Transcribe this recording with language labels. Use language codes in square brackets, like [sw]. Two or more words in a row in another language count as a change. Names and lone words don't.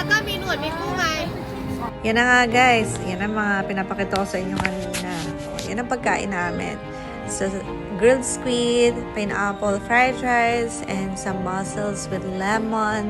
[th] มีหนวดมีคู่ไหม [tl] Yan na nga guys, yan ang mga pinapakita ko sa inyo kanina. O, yan ang pagkain namin. [en] So, grilled squid, pineapple fried rice, and some mussels with lemon.